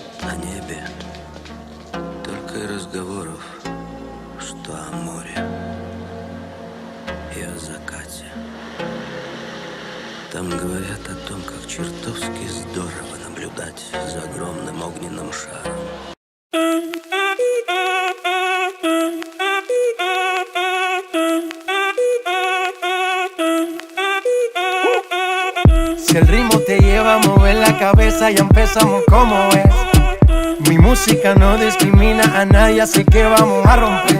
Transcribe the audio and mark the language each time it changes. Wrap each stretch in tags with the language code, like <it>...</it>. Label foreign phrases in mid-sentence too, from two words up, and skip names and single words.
<ru>о небе, только и разговоров, что о море и о закате. Там говорят о том, как чертовски здорово наблюдать за огромным огненным шаром.</ru> <es>Si el ritmo te lleva a mover la cabeza, ya empezamos como es. Mi música no discrimina a nadie, así que vamos a romper.</es>